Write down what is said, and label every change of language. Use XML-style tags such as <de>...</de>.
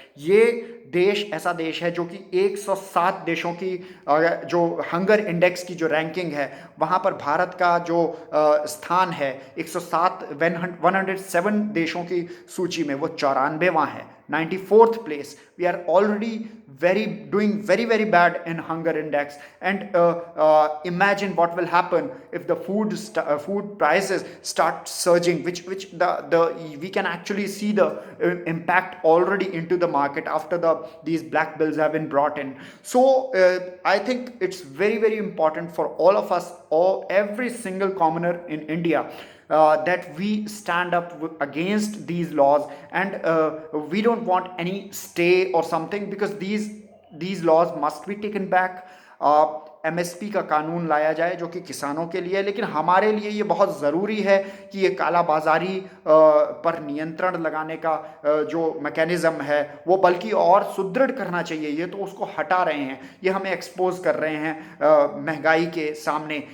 <hi>ये देश ऐसा देश है जो कि 107 देशों की जो हंगर इंडेक्स की जो रैंकिंग है, वहाँ पर भारत का जो स्थान है 107 107 देशों की सूची में वो 94वां है, 94th place.</hi> <en>We are already doing very bad in hunger index. And imagine what will happen if the food prices start surging, which the we can actually see the impact already into the market after these black bills have been brought in. So I think it's very important for all of us, or every single commoner in India, that we stand up against these laws, and we don't want any stay or something, because these laws must be taken back.</en> <hi>MSP का कानून लाया जाए जो कि किसानों के लिए, लेकिन हमारे लिए ये बहुत ज़रूरी है कि ये काला बाजारी पर नियंत्रण लगाने का जो मैकेनिज़्म है वो बल्कि और सुदृढ़ करना चाहिए। ये तो उसको हटा रहे हैं, ये हमें एक्सपोज कर रहे हैं महंगाई के सामने।</hi>